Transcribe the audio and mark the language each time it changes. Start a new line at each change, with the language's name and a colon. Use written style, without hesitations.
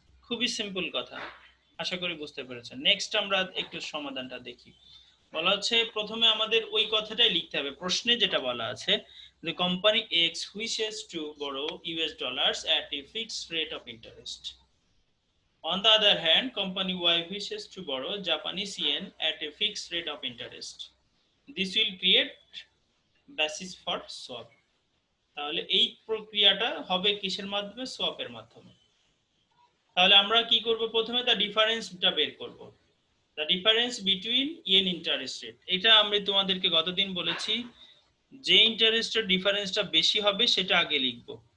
Bangla: খুবই সিম্পল কথা, আশা করি বুঝতে পেরেছেন। নেক্সট আমরা একটু সমাধানটা দেখি। বলা হচ্ছে প্রথমে আমাদের ওই কথাটাই লিখতে হবে, প্রশ্নে যেটা বলা আছে যে company x
English: wishes to borrow US dollars at a fixed rate of interest. On the other hand, company Y wishes to borrow Japanese yen at a fixed rate of interest. This will create basis for swap.
Bangla: তাহলে এই প্রক্রিয়াটা হবে কিসের মাধ্যমে? সোয়াপের মাধ্যমে। তাহলে আমরা কি করব? প্রথমে দ্য ডিফারেন্সটা বের করব,
English: The difference between yen interest rate.
Bangla: এটা আমি তোমাদেরকে গতদিন বলেছি, যে ইন্টারেস্টের ডিফারেন্সটা বেশি হবে সেটা আগে লিখব।